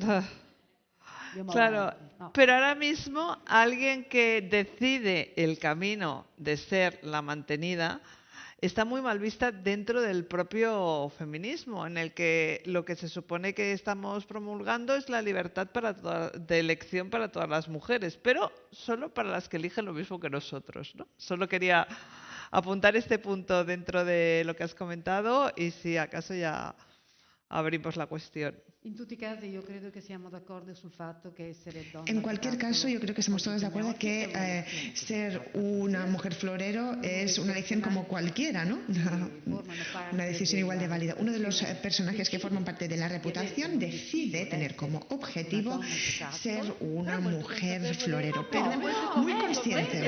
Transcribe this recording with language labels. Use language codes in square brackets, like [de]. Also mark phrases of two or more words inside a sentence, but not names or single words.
[es] Claro, pero ahora mismo alguien que decide el camino de ser la mantenida está muy mal vista dentro del propio feminismo, en el que lo que se supone que estamos promulgando es la libertad de elección para todas las mujeres, pero solo para las que eligen lo mismo que nosotros, ¿no? Solo quería apuntar este punto dentro de lo que has comentado y si acaso ya abrimos la cuestión. [it] In tutti i casi io credo che siamo d'accordo sul fatto che essere donna. [es] En cualquier caso, yo creo que estamos todos de acuerdo que ser una mujer florero es una elección como cualquiera, ¿no? Una decisión igual de válida. Uno de los personajes que forman parte de la reputación decide tener como objetivo ser una mujer florero, pero muy consciente.